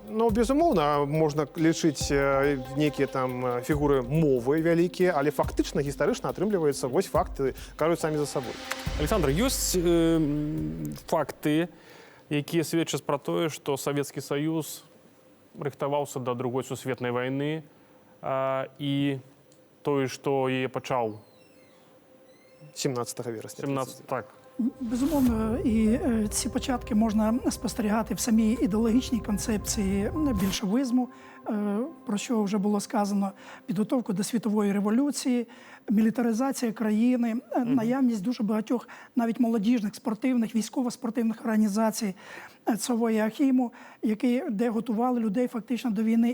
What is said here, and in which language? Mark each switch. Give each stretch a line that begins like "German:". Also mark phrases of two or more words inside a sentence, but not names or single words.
Belarusian: Ну, безумоўна, можна лічыць нейкія там фігуры мовы вялікія, але фактычна, гістарычна атрымліваецца вось факты, кажуць самі за сабой. Александр, ёсць факты, якія сведчаць пра тое, што Савецкі Саюз рыхтаваўся да другой сусветнай вайны і тое, што яе пачаў
Ukrainian: 17 вересня.
Belarusian: 17, так.
Ukrainian: Безумовно, і ці початки можна спостерігати в самій ідеологічній концепції більшовизму, про що вже було сказано, підготовку до світової революції, мілітаризація країни, наявність дуже багатьох навіть молодіжних, спортивних, військово-спортивних організацій ЦОВО Ахіму, де готували людей фактично до війни.